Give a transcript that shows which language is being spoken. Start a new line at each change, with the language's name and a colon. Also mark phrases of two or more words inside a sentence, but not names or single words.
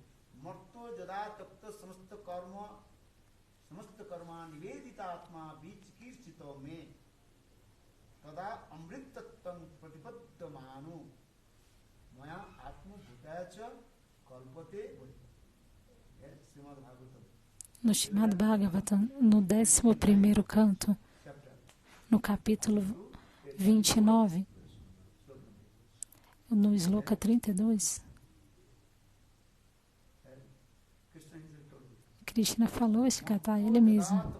Sanskrit: Marto jada tapta samasta karma nivedita atma vichikirchito me tada amrit tattam pratipaddamanu maya atma bhutacha kalpate.
Portuguese: Srimad Bhagavatam. No Srimad Bhagavatam, no 11º canto, no capítulo 29, no Sloka 32, Krishna falou este kata a ele mesmo.